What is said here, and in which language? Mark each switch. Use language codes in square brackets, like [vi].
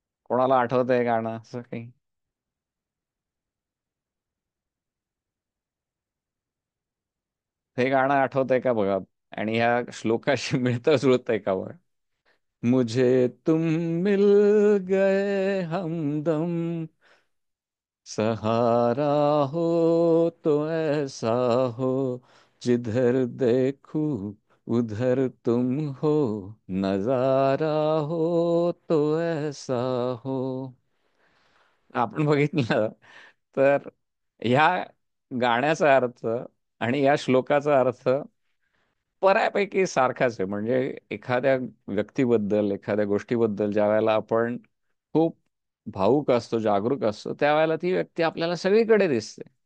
[mr] कोणाला आठवतंय गाणं असं काही? हे गाणं आठवतंय का बघा, आणि ह्या श्लोकाशी मिळतं जुळतंय का बघा. [hi] मुझे तुम मिल गए हमदम, सहारा हो तो ऐसा हो, जिधर देखूं उधर तुम हो, नजारा हो तो ऐसा हो. [mr] आपण बघितलं तर ह्या गाण्याचा अर्थ आणि या श्लोकाचा अर्थ बऱ्यापैकी सारखाच आहे. म्हणजे एखाद्या व्यक्तीबद्दल, एखाद्या गोष्टीबद्दल ज्या वेळेला आपण खूप भावुक असतो, जागरूक असतो, त्यावेळेला ती व्यक्ती आपल्याला सगळीकडे दिसते.